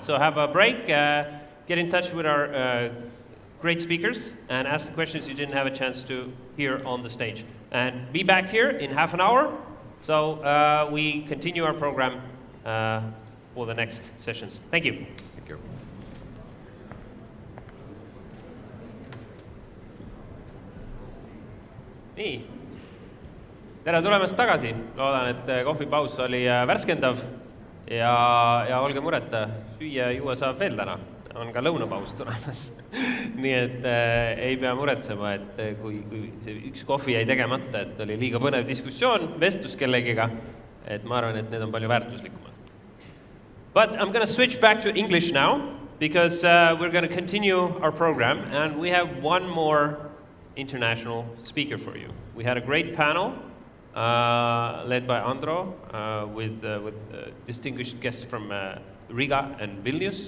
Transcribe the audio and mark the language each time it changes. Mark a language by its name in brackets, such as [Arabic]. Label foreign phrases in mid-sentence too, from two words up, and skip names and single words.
[English] So have a break, get in touch with our great speakers, and ask the questions you didn't have a chance to hear on the stage. And be back here in half an hour, so we continue our program for the next sessions. Thank you. Thank you. [Estonian] Nii. Tere tulemast tagasi. Loodan, et kohvipaus oli värskendav ja olge mureta, süüa juua saab veel täna. On ka lõunapaus tulemas. Nii et ei pea muretsema, et kui see üks kohvi jäi tegemata, et oli liiga põnev diskussioon, vestlus kellegiga, et ma arvan, et need on palju väärtuslikumad. [English] But I'm going to switch back to English now, because we're going to continue our program, and we have one more international speaker for you. We had a great panel led by Andro with distinguished guests from Riga and Vilnius.